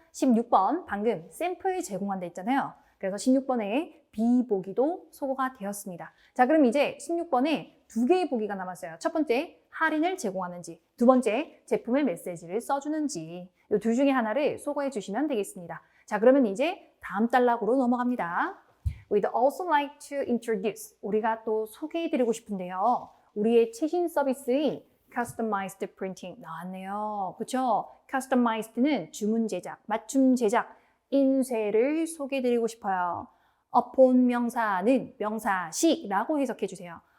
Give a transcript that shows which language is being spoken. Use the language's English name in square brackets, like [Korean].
[Korean] 16번 방금 샘플 제공한다 했잖아요. 그래서 16번에 B 보기도 소거가 되었습니다. 자, 그럼 이제 16번에 2개의 보기가 남았어요. 첫 번째, 할인을 제공하는지, 두 번째, 제품의 메시지를 써주는지 이 둘 중에 하나를 소거해 주시면 되겠습니다. 자, 그러면 이제 다음 단락으로 넘어갑니다. [English] We'd also like to introduce. [Korean] 우리가 또 소개해드리고 싶은데요. 우리의 최신 서비스의 Customized Printing 나왔네요. 그렇죠? Customized는 주문 제작, 맞춤 제작, 인쇄를 소개해드리고 싶어요. Upon 명사는 명사시라고 해석해주세요.